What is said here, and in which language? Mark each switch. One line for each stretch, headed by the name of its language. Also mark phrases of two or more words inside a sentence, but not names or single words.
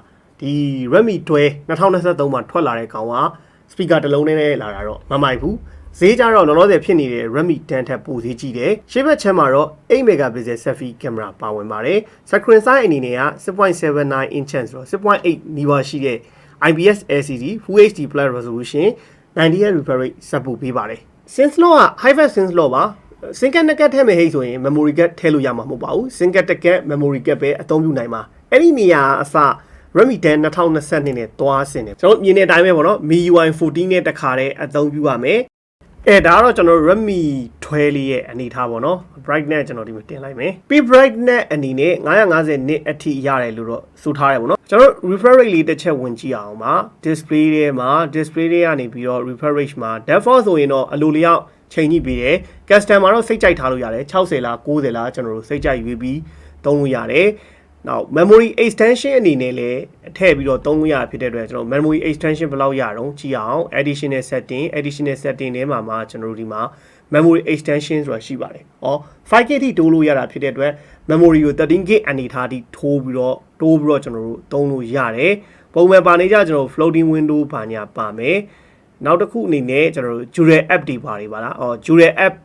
Burmese: ဒီ Redmi 12 2023မှာထွက်လာတဲ့ကောင်က speaker တစ်လုံးနဲ့လာတာတော့မမိုက်ဘူးဈေးကြတော့လောလောဆယ်ဖြစ်နေတဲ့ Redmi 10 ထက်ပိုဈေးကြီးတယ်ရှေ့ဘက်ချမ်းမှာတော့
English: 8 megapixel selfie camera
Burmese: ပါဝင်ပါတယ်
English: screen size
Burmese: အနေနဲ့က 6.79 inch ဆိုတော့ 6.8 နီးပါးရှိတဲ့
English: IPS LCD Full HD Plus resolution 90Hz refresh rate support
Burmese: ပေးပါတယ်
English: SIM slot
Burmese: က
English: high-fast SIM slot
Burmese: ပါ
English: SIM card
Burmese: နှစ်ကတ်ထည့်မယ်ဟိတ်ဆိုရင် memory card ထည့်လို့ရမှာမဟုတ်ပါဘူး
English: SIM card
Burmese: တစ်ကတ်
English: memory card
Burmese: ပဲအသုံးပြုနိုင်မှာအဲ့ဒီနေရာအစRedmi 10 2022နဲ့သွား ဆင်တယ်ကျွန်တော်မြင်တဲ့အတိုင်းပဲပေါ့နော် MiUI 14နဲ့တခါတည်းအသုံးပြုရမယ်ဒါကတော့ကျွန်တော် Redmi 12 လေးရဲ့အနေထားပေါ့နော် brightness ကျွန်တော်ဒီမှာတင်လိုက်မယ်ပြီး brightness အနေနဲ့
English: 950 nit
Burmese: အထိရတယ်လို့တော့ဆိုထားတယ်ပေါ့နော်ကျွန်တော်
English: refresh rate
Burmese: လေးတစ်ချက်ဝင်ကြည့်အောင်ပါ display ထဲမှာ display ထဲကနေပြီးတော့
English: refresh rate
Burmese: မှာ default ဆိုရင်တော့အလိုလျောက်ချိန်ကြည့်ပြီးတယ် custom မှာတော့စိတ်ကြိုက်ထားလို့ရတယ်60လား90လားကျွန်တော်တို့စိတ်ကြိုက်ရွေးပြီးသုံးလို့ရတယ်
English: Now memory extension
Burmese: အနေနဲ့လည်းထည့်ပြီးတော့သုံးလို့ရဖြစ်တဲ့အတွက်ကျွန်တော်
English: memory extension
Burmese: ဘယ်လောက်ရတော့ကြည့်အောင်
English: additional setting
Burmese: ထဲမှာကျွန်တော်တို့ဒီမှာ
English: memory extension
Burmese: ဆိုတာရှိပါတယ်။ဩ 5GB ထိတိုးလို့ရတာဖြစ်တဲ့အတွက် memory ကို 13GB အနေထားထိတိုးပြီးတော့ကျွန်တော်တို့သုံးလို့ရတယ်။ပုံမှန်ပါနေကြကျွန်တော်
English: floating window
Burmese: ဘာညာပါမယ်။နောက်တစ်ခုအနေနဲ့ကျွန်တော်တို့
English: Jewel app
Burmese: တွေပါလား။
English: Jewel app
Burmese: ပါ